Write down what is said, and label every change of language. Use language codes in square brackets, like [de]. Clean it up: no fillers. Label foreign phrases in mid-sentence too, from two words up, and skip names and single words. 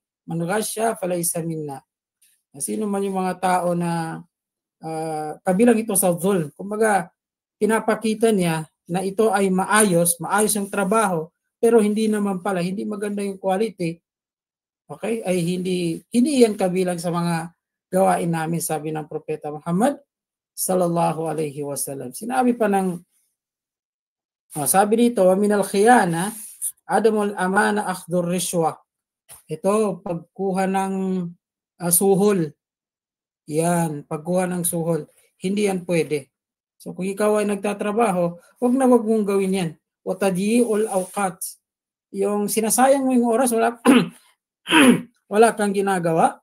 [ar] من غش فليس منا. [tl] Sino man yung mga tao na kabilang ito sa dhulm. Kumbaga, pinapakita niya na ito ay maayos yung trabaho, pero hindi naman pala, hindi maganda yung quality. Okay? Ay hindi yan kabilang sa mga gawain namin, sabi ng Propeta Muhammad [ar] صلى الله عليه وسلم. [tl] Sinabi pa ng sabi dito, [ar] ومن الخيانة عدم الأمانة أخذ الرشوة. [tl] Ito, pagkuha ng suhol. Yan, pagkuha ng suhol. Hindi yan pwede. So kung ikaw ay nagtatrabaho, wag mong gawin yan. [ar] O تضييع الأوقات. [tl] Yung sinasayang mo yung oras, wala kang ginagawa.